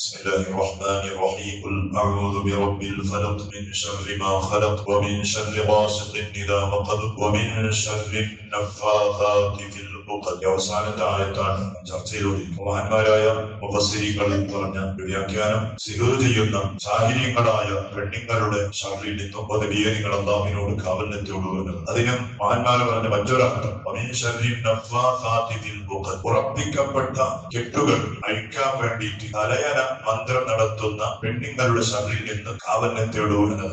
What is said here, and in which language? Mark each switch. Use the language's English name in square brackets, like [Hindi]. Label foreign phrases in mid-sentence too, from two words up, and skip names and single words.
[Arabic] بسم الله الرحمن الرحيم قل أعوذ برب الفلق من شر ما خلق ومن شر غاسق إذا وقب ومن شر النفاثات في العقد. [Malayalam] അവസാനത്തെ ആയത്താണ് ചർച്ചയിലൂടെ മഹാന്മാരായ മുഫസ്സിരീങ്ങൾ പറഞ്ഞ വ്യാഖ്യാനം. സിഹർ ചെയ്യുന്ന സാഹിര്യങ്ങളായ പെണ്ണുങ്ങളുടെ ഷർറിൽ നിന്നും പദവിയെ നിങ്ങൾ അല്ലാഹുവിനോട് കാവലിനെത്തിയുള്ളൂ എന്നത്. അതിനും മഹാന്മാർ പറഞ്ഞ മറ്റൊരർത്ഥം ഉറപ്പിക്കപ്പെട്ട കെട്ടുകൾ അഴിക്കാൻ വേണ്ടിയിട്ട് തലയന മന്ത്രം നടത്തുന്ന പെണ്ണുങ്ങളുടെ ഷർറിൽ നിന്ന് കാവലിനെത്തിയുള്ളൂ എന്നത്.